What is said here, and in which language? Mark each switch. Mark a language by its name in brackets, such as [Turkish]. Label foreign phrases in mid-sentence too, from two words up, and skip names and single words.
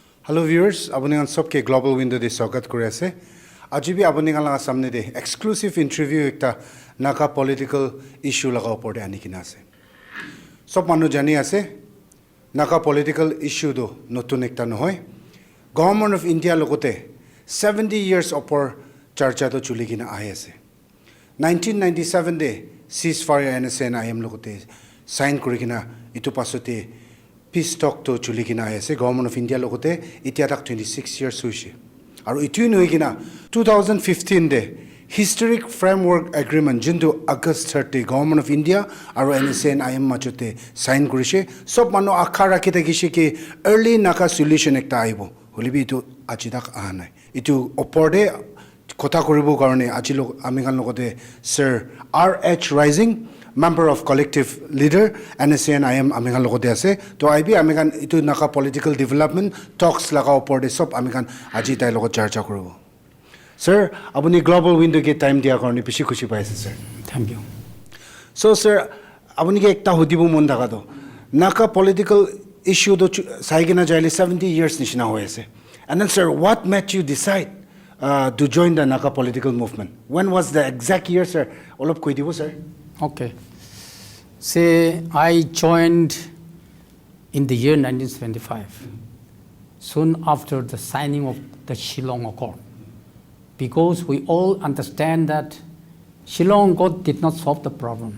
[English] Hello viewers, [Naga Pidgin] abunigan sobke [English] global window [Naga Pidgin] de swagat kori ase. Aji bi abunigan laga samne de [English] exclusive interview [Naga Pidgin] ekta [English] Naga political issue [Naga Pidgin] laga opor de ani kina ase. Sob manu jani ase [English] Naga political issue [Naga Pidgin] do notun ekta nohoy. Government of India logote 70 years opor charcha do chuli kina ahe ase. 1997 de ceasefire NSCN-IM logote sign kori kina itu pasote [English] peace talk [Naga Pidgin] to chuli kina ase. Government of India logote itia tak 26 years hoise. Aru itu noi kina 2015 de [English] historic framework agreement [Naga Pidgin] jindu August 30 Government of India aru NSCN-IM machote sign korise. Sob manu akha rakhi takise ki [English] early Naga solution [Naga Pidgin] ekta aibo. Holibi itu aji tak ahanai. Itu oporde kotha koribo karone aji log amigan logote Sir R.H. [English] Rising, member of collective leader NSCN-IM [Naga Pidgin] amigan logote ase. To IB amigan itu [English] Naga political development talks [Naga Pidgin] laga oporde sob amigan aji tai logot charcha koribo. Sir, abuni [English] global window [Naga Pidgin] ke time dia karone bishi khushi paise sir. [English] Thank you. So sir, [Naga Pidgin] abuni ke ekta hudibo mon daga do. [English] Naga political issue [Naga Pidgin] do saigina jaile 70 years nishina hoye ase. [English] And then sir, what made you decide to join the Naga political movement? When was the exact year, sir? [Naga Pidgin] Olop koi dibo, sir. [English] Okay. Say, I joined in the year 1975, soon after the signing of the Shillong Accord, because we all understand that Shillong Accord did not solve the problem.